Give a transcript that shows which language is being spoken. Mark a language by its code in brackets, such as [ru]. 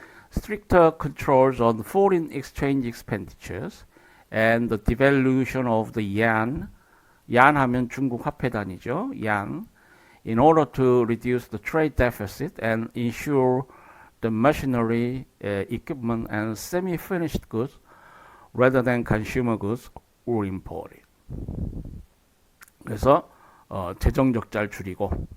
[en] Stricter controls on foreign exchange expenditures and the devaluation of the yen. [ko] 얀 하면 중국 화폐 단위죠. 얀. [en] In order to reduce the trade deficit and ensure the machinery, equipment, and semi-finished goods, rather than consumer goods, were imported. [ko] 그래서 재정 적자를 줄이고